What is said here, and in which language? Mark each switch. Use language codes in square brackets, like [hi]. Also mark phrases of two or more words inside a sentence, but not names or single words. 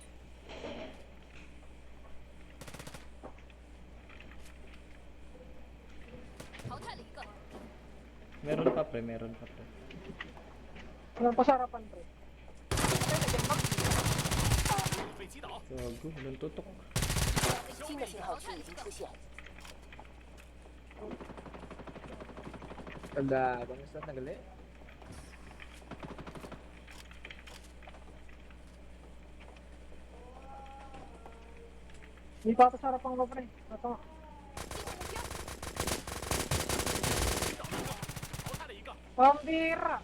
[tl] Meron pa, pre. Meron pa, pre. Anong pasarapan, pre? Gago, walang tutok. [zh] 新的信号区已经出现。 [tl] Taga, kamusta nagali? Hindi pa pasarapan ko, pre. Ito. Pambira!